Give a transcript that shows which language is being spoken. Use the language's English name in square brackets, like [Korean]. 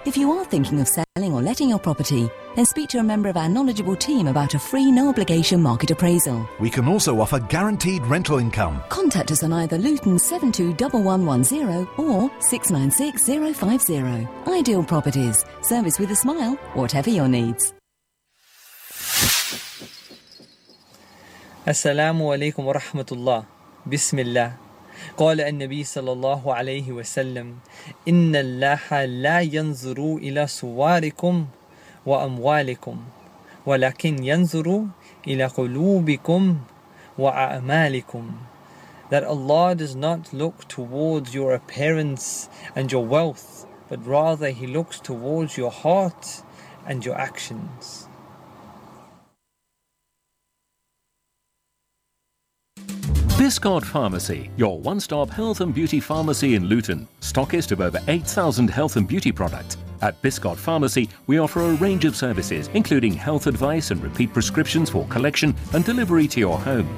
[English] If you are thinking of selling or letting your property, then speak to a member of our knowledgeable team about a free, no-obligation market appraisal. We can also offer guaranteed rental income. Contact us on either Luton 721110 or 696050. Ideal Properties. Service with a smile, whatever your needs. [Arabic] السلام علیکم ورحمۃ اللہ۔ بسم اللہ۔ قال النبی صلی اللہ علیہ وسلم، ان اللہ لا ينظر الى صوارکم واموالکم ولکن ينظر الى قلوبکم واعمالکم۔ [English] That Allah does not look towards your appearance and your wealth, but rather he looks towards your heart and your actions. Discord Pharmacy, your one-stop health and beauty pharmacy in Luton. Stockist of over 8,000 health and beauty products. At Discord Pharmacy, we offer a range of services, including health advice and repeat prescriptions for collection and delivery to your home.